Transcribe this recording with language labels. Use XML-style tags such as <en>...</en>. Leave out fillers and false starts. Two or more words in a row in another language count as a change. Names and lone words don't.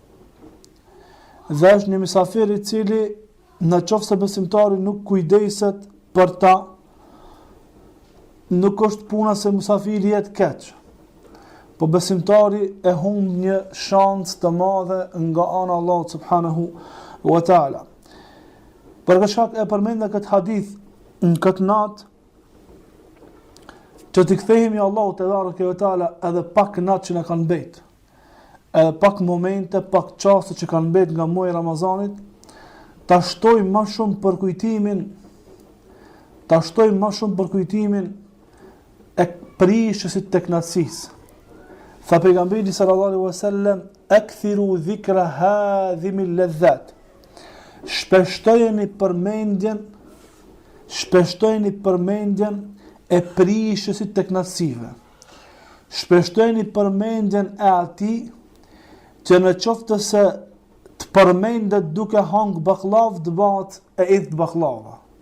<sq>Dhe është një mysafir i cili në qoftë se besimtari nuk kujdeset për ta, nuk është puna se musafiri jetë keq, po besimtari e humb një shans të madhe nga ana</sq> <ar>الله سبحانه وتعالى.</ar> <sq>Për shkak e përmendë këtë hadith në këtë natë, që të kthehemi</sq> <ar>الله تبارك وتعالى</ar> <sq>edhe pak natë që na kanë mbet, edhe pak momente, pak çaste që kanë mbet nga muaji i Ramazanit, ta shtojmë më shumë për kujtimin e prishësit të kënaqësisë. Tha pejgamberi</sq> <ar>صلى الله عليه وسلم أكثروا ذكر هادم اللذات.</ar> <sq>Shpeshtojeni përmendjen e prishësit të kënaqësive. Shpeshtojeni përmendjen e atij që në qoftë se të përmendet duke hangë baklav, të bëhet e idh baklava.</sq>